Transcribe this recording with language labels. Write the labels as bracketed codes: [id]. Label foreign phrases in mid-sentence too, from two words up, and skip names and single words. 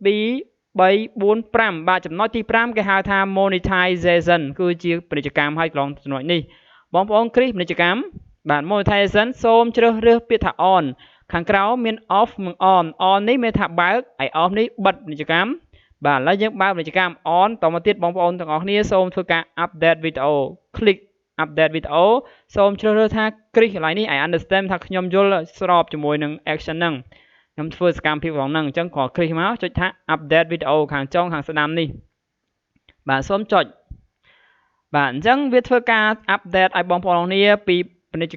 [km] 2 3 4 5 បាទចំណុចទី5គេហៅថា monetization គឺជាពាណិជ្ជកម្មហើយកន្លងចំណុចនេះបងប្អូនគ្រីសពាណិជ្ជកម្មបាទ monetization សូមជ្រើសរើសពាក្យថា on ខាងក្រោមមាន off និង on នេះមានថាបើកហើយ off នេះបិទពាណិជ្ជកម្មបាទឥឡូវយើងបើកពាណិជ្ជ កម្ម on តមកទៀតបងប្អូនទាំងអស់គ្នាសូមធ្វើការ [en] update video click update video [km] សូមជ្រើសរើសថាគ្រីសកន្លែងនេះ [en] I understand [km] ថាខ្ញុំយល់ស្របជាមួយនឹង action ហ្នឹងខ្ញុំធ្វើសកម្មភាពក្នុង ហ្នឹងអញ្ចឹងគ្រាន់គ្រីសមកចុចថា [en] update video [km] ខាងចុងខាងស្ដាំនេះបាទសូមចុចបាទអញ្ចឹងវាធ្វើការ update ឲ្យបងប្អូនគ្នាពីពាណិជ្ជ